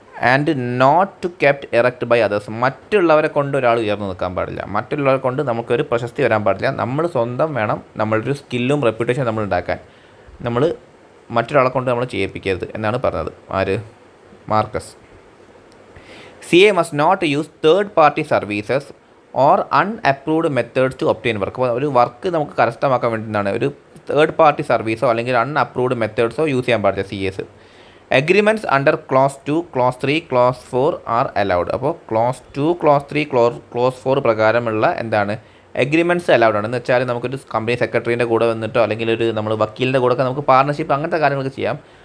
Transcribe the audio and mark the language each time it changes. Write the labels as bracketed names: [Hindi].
[English] and not to kept erect by others, [Malayalam] മറ്റുള്ളവരെ കൊണ്ട് ഒരാൾ ഉയർന്നു നിൽക്കാൻ പാടില്ല, മറ്റുള്ളവരെ കൊണ്ട് നമുക്കൊരു പ്രശസ്തി വരാൻ പാടില്ല. നമ്മൾ സ്വന്തം വേണം നമ്മളൊരു സ്കില്ലും റെപ്യൂട്ടേഷൻ നമ്മൾ ഉണ്ടാക്കാൻ. നമ്മൾ മറ്റൊരാളെ കൊണ്ട് നമ്മൾ ചെയ്യിപ്പിക്കരുത് എന്നാണ് പറഞ്ഞത് ആര്, Marcus. [English] CA must not use third-party services or unapproved methods to obtain work. [Malayalam] അപ്പോൾ ഒരു വർക്ക് നമുക്ക് കരസ്ഥമാക്കാൻ വേണ്ടിയിട്ടാണ് ഒരു തേർഡ് പാർട്ടി സർവീസോ അല്ലെങ്കിൽ അൺഅപ്രൂവ്ഡ് മെത്തേഡ്സോ യൂസ് ചെയ്യാൻ പാടില്ല CS. [English] Agreements under clause 2, clause 3, clause 4 are allowed. [Malayalam] അപ്പോൾ ക്ലോസ് 2, ക്ലോസ് 3, ക്ലോസ് 4 പ്രകാരമുള്ള എന്താണ് എഗ്രിമെൻറ്റ്സ് അലൗഡ് ആണ്. എന്ന് വെച്ചാൽ നമുക്കൊരു കമ്പനി സെക്രട്ടറീൻ്റെ കൂടെ വന്നിട്ടോ അല്ലെങ്കിൽ ഒരു നമ്മൾ വക്കീലിൻ്റെ കൂടെ ഒക്കെ നമുക്ക് പാർട്ണർഷിപ്പ് അങ്ങനത്തെ കാര്യങ്ങളൊക്കെ ചെയ്യാം.